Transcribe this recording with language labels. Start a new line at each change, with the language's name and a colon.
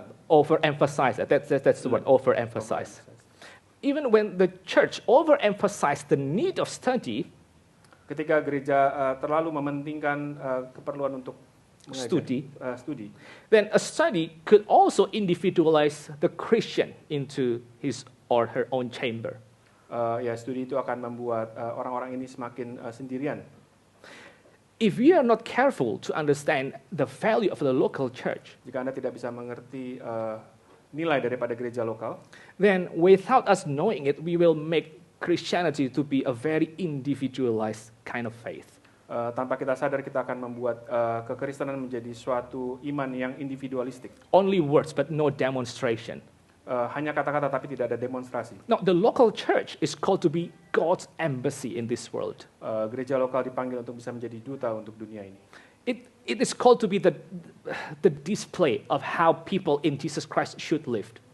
English: Overemphasize, that's the word, overemphasize. Even when the church overemphasize the need of study,
Indonesian: ketika gereja terlalu mementingkan keperluan untuk studi,
English: then a study could also individualize the Christian into his or her own chamber.
Indonesian: Studi itu akan membuat orang-orang ini semakin sendirian.
English: If we are not careful to understand the value of the local church,
Indonesian: jika Anda tidak bisa mengerti nilai daripada gereja lokal,
English: then without us knowing it, we will make Christianity to be a very individualized kind of faith.
Indonesian: Tanpa kita sadar, kita akan membuat kekristenan menjadi suatu iman yang individualistik.
English: Only words but no demonstration.
Indonesian: Hanya kata-kata tapi tidak ada demonstrasi.
English: Now, the local church is called to be God's embassy in this world.
Indonesian: Gereja lokal dipanggil untuk bisa menjadi duta untuk dunia ini.
English: It is called to be the display of how people in Jesus Christ should live.